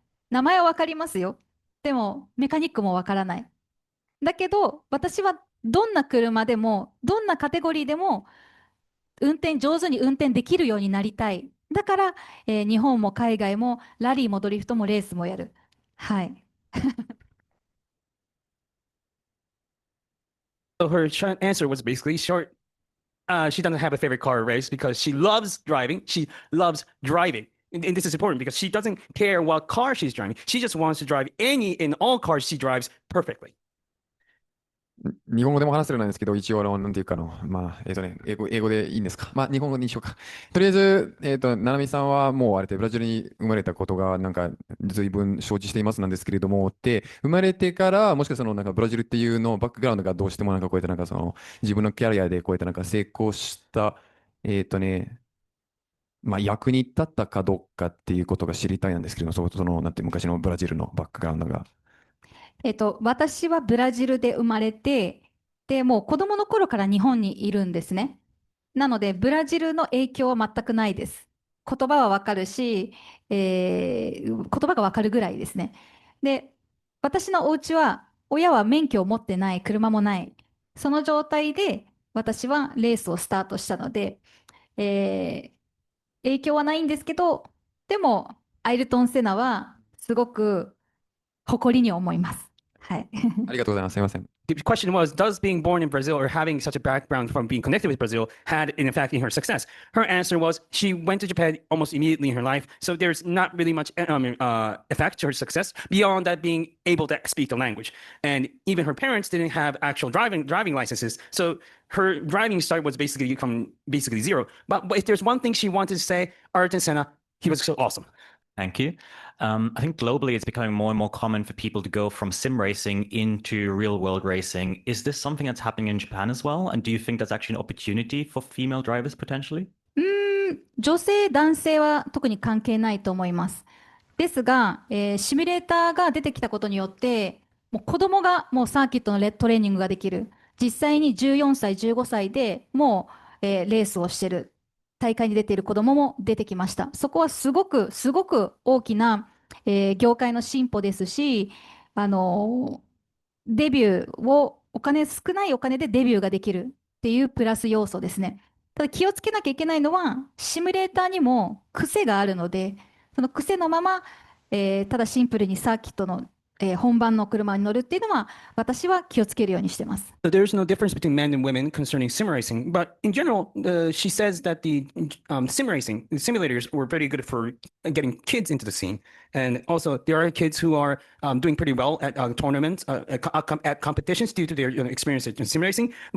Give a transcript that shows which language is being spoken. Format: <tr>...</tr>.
<ja>名前はわかりますよ。でもメカニックもわからない。だけど私はどんな車でもどんなカテゴリーでも上手に運転できるようになりたい。だから、日本も海外もラリーもドリフトもレースもやる。はい。</ja> <en>So her answer was basically short. She doesn't have a favorite car race because she loves driving. She loves driving. And this is important because she doesn't care what car she's driving. She just wants to drive any and all cars she drives perfectly.</en> <ja>日本語でも話せるなんですけど、一応なんていうか英語でいいんですか。日本語にしようか。とりあえず、ななみさんはもうあれでブラジルに生まれたことが随分承知していますなんですけれども、で、生まれてから、もしかしたらブラジルっていうのバックグラウンドがどうしてもこうやって自分のキャリアでこうやって成功した、役に立ったかどうかっていうことが知りたいなんですけれども、なんて昔のブラジルのバックグラウンドが。私はブラジルで生まれて、で、もう子供の頃から日本にいるんですね。なので、ブラジルの影響は全くないです。言葉はわかるし、言葉がわかるぐらいですね。で、私のお家は、親は免許を持ってない、車もない。その状態で、私はレースをスタートしたので、影響はないんですけど、でも、アイルトン・セナは、すごく誇りに思います。はい。ありがとうございます。すみません。</ja> <en>the question was, does being born in Brazil or having such a background from being connected with Brazil had an effect in her success? Her answer was she went to Japan almost immediately in her life, so there's not really much effect to her success beyond that being able to speak the language. And even her parents didn't have actual driving licenses, so her driving start was basically zero. But if there's one thing she wanted to say, Ayrton Senna, he was so awesome. Thank you. I think globally it's becoming more and more common for people to go from sim racing into real world racing. Is this something that's happening in Japan as well? And do you think that's actually an opportunity for female drivers potentially?</en> <ja>女性、男性は特に関係ないと思います。ですが、シミュレーターが出てきたことによって、もう子供がもうサーキットのトレーニングができる。実際に14歳、15歳でもう、レースをしてる。大会に出ている子供も出てきました。そこはすごく大きな、業界の進歩ですし、デビューを少ないお金でデビューができるっていうプラス要素ですね。ただ気をつけなきゃいけないのは、シミュレーターにも癖があるので、その癖のまま、ただシンプルにサーキットの本番の車に乗るっていうのは私は気をつけるようにしてます。</ja> <en>So there's no difference between men and women concerning sim racing, but in general, she says that the sim racing the simulators were very good for getting kids into the scene, and also there are kids who are doing pretty well at tournaments, at competitions due to their experience in sim racing.</en>